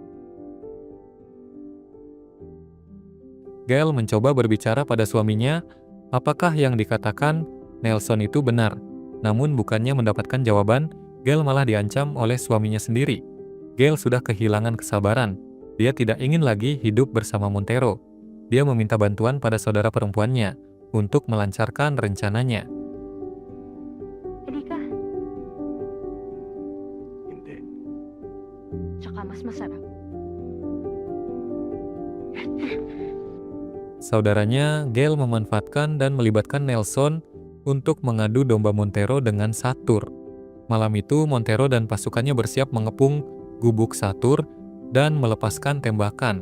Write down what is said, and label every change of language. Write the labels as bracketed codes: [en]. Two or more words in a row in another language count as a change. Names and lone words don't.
[id] Gal mencoba berbicara pada suaminya, apakah yang dikatakan Nelson itu benar. Namun bukannya mendapatkan jawaban, Gal malah diancam oleh suaminya sendiri. Gal sudah kehilangan kesabaran. Dia tidak ingin lagi hidup bersama Montero. Dia meminta bantuan pada saudara perempuannya untuk melancarkan rencananya. [tl] Halika, Hindi. tsaka mas masarap. [id] Saudaranya, Gal memanfaatkan dan melibatkan Nelson untuk mengadu domba Montero dengan Satur. Malam itu, Montero dan pasukannya bersiap mengepung gubuk Satur dan melepaskan tembakan.